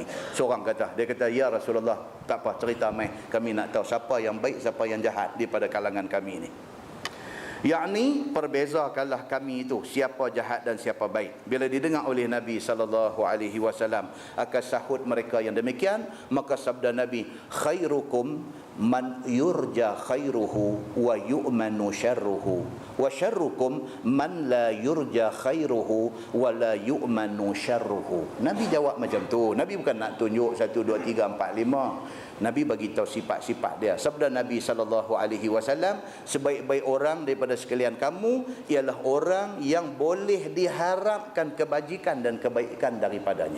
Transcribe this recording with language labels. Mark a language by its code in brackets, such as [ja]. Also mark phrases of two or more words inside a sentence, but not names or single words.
[ms] Seorang kata, dia kata, [ar] يا رسول الله, [ms] tak apa, cerita mai, kami nak tahu siapa yang baik, siapa yang jahat daripada kalangan kami ini. Yakni perbezakanlah kami itu siapa jahat dan siapa baik. Bila didengar oleh Nabi SAW akan sahut mereka yang demikian, maka sabda Nabi, [ar] خيركم من يرجى خيره ويؤمن شره وشركم من لا يرجى خيره ولا يؤمن شره. [ms] Nabi jawab macam tu. Nabi bukan nak tunjuk 1, 2, 3, 4, 5. Nabi bagi tahu sifat-sifat dia. Sabda Nabi SAW, sebaik-baik orang daripada sekalian kamu ialah orang yang boleh diharapkan kebajikan dan kebaikan daripadanya.